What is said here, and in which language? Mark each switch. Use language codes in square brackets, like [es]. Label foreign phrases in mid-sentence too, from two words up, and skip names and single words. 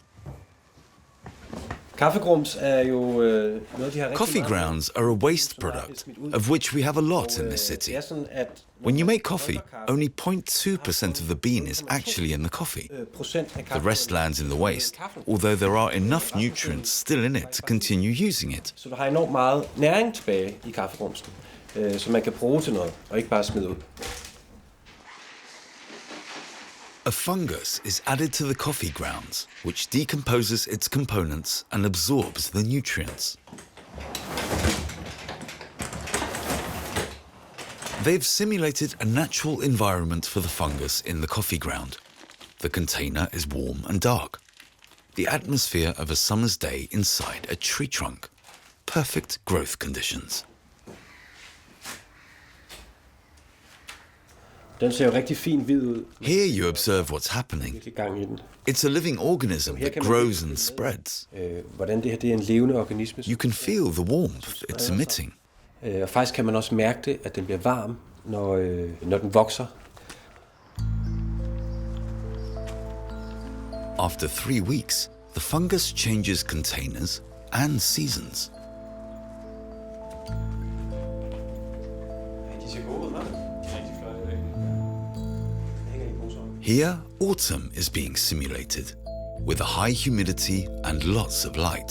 [en] Coffee grounds are a waste product, of which we have a lot in this city. When you make coffee, only 0.2% of the bean is actually in the coffee. The rest lands in the waste, although there are enough nutrients still in it to continue using it. [da] Så der har enormt meget næring tilbage i kaffegrumsen, som man kan bruge til noget, og ikke bare smide ud. [en] A fungus is added to the coffee grounds, which decomposes its components and absorbs the nutrients. They've simulated a natural environment for the fungus in the coffee ground. The container is warm and dark. The atmosphere of a summer's day inside a tree trunk. Perfect growth conditions. [da] Den ser jo rigtig fin hvid ud. [en] Here you observe what's happening. It's a living organism that grows and spreads. [da] Hvordan det her det er en levende organisme. [en] You can feel the warmth it's emitting. [da] Og faktisk kan man også mærke det, at den bliver varm, når den vokser. [en] After 3 weeks, the fungus changes containers and seasons. Here, autumn is being simulated, with a high humidity and lots of light.